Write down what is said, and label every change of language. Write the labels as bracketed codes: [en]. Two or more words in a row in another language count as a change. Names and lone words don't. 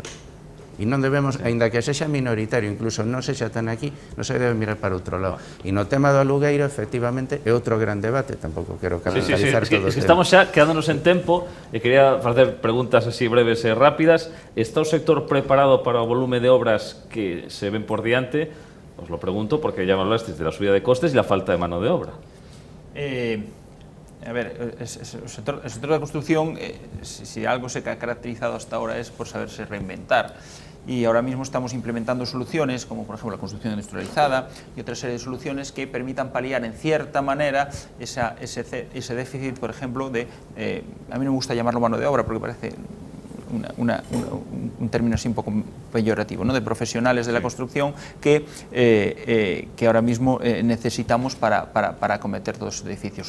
[gl] E non debemos, aínda que sexa minoritario, incluso non sexa tan aquí, non se debe mirar para outro lado. E no tema do alugueiro, efectivamente, é outro gran debate, tampouco quero capitalizar todo o tema. Estamos xa quedándonos en tempo, e quería facer preguntas así breves e rápidas. Está o sector preparado para o volume de obras que se ven por diante? [es] Os lo pregunto porque ya me hablasteis de la subida de costes y la falta de mano de obra. A ver, el sector de la construcción, si algo se ha caracterizado hasta ahora es por saberse reinventar. Y ahora mismo estamos implementando soluciones, como por ejemplo la construcción industrializada y otra serie de soluciones que permitan paliar en cierta manera ese déficit, por ejemplo, a mí no me gusta llamarlo mano de obra porque parece un término así un poco peyorativo, ¿no?, de profesionales de la construcción que ahora mismo necesitamos para acometer todos esos edificios.